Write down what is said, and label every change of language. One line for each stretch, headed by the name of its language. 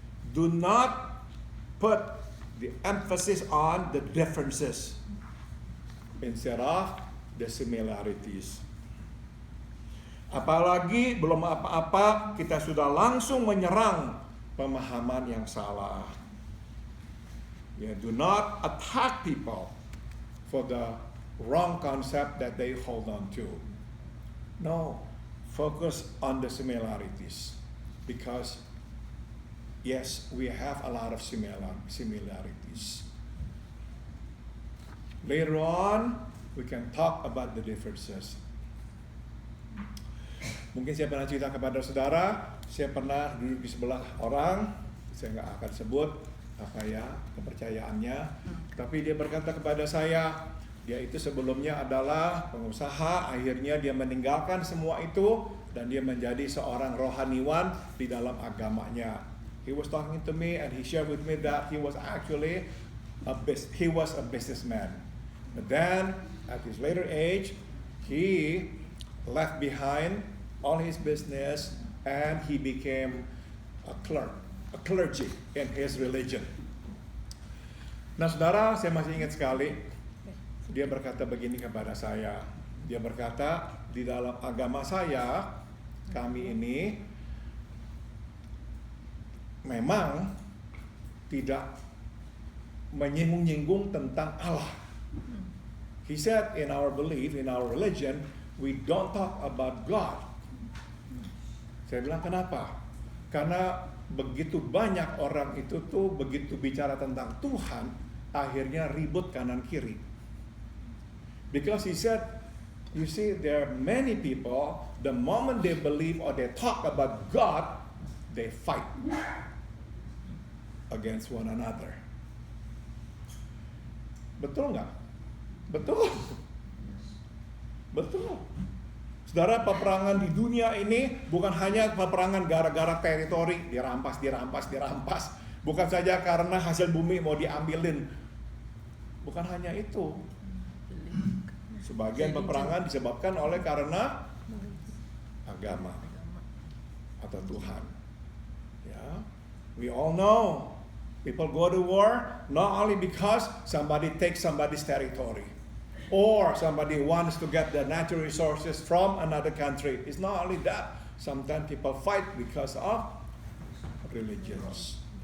English: Do not put the emphasis on the differences instead of the similarities.
Indonesian: Apalagi belum apa-apa kita sudah langsung menyerang pemahaman yang salah.
English: Yeah, do not attack people for the wrong concept that they hold on to. No, focus on the similarities, because yes, we have a lot of similarities. Later on, we can talk about the differences.
Indonesian: Mungkin saya pernah cerita kepada saudara, saya pernah duduk di sebelah orang, saya nggak akan sebut apa ya kepercayaannya, tapi dia berkata kepada saya, dia itu sebelumnya adalah pengusaha, akhirnya dia meninggalkan semua itu dan dia menjadi seorang rohaniwan di dalam agamanya.
English: He was talking to me and he shared with me that he was actually a businessman. But then at his later age, he left behind all his business and he became a clergy in his religion.
Indonesian: Nah saudara, saya masih ingat sekali, dia berkata begini kepada saya. Dia berkata, di dalam agama saya, kami ini memang tidak menyinggung-nyinggung tentang Allah.
English: He said, in our belief, in our religion, we don't talk about God.
Indonesian: Saya bilang, kenapa? Karena begitu banyak orang itu tuh begitu bicara tentang Tuhan, akhirnya ribut kanan kiri.
English: Because he said, you see, there are many people, the moment they believe or they talk about God, they fight against one another.
Indonesian: Betul nggak? Betul. Betul. Saudara, peperangan di dunia ini bukan hanya peperangan gara-gara teritori, dirampas. Bukan saja karena hasil bumi mau diambilin. Bukan hanya itu. Sebagian peperangan disebabkan oleh karena agama atau Tuhan.
English: Ya, we all know people go to war not only because somebody takes somebody's territory or somebody wants to get the natural resources from another country. It's not only that. Sometimes people fight because of religions.